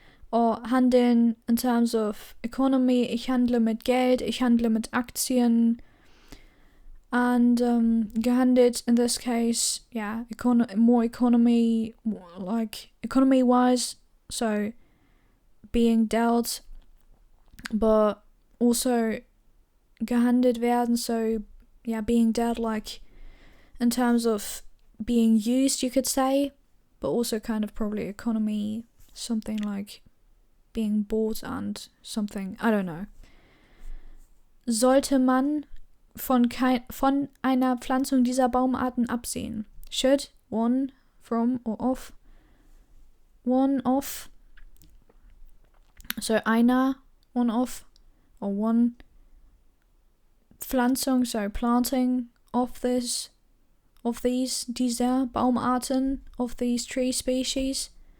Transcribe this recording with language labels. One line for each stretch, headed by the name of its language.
English: Or handeln in terms of economy, ich handle mit Geld, ich handle mit Aktien. And gehandelt in this case, yeah, more economy, like economy-wise, so being dealt, but also gehandelt werden, so yeah, being dealt like in terms of being used, you could say, but also kind of probably economy, something like being bought and something, I don't know.
German: Sollte man von einer Pflanzung dieser Baumarten absehen?
English: Should one from or of, one of, so einer, one of, or one Pflanzung, so planting of this, of these, dieser Baumarten, of these tree species,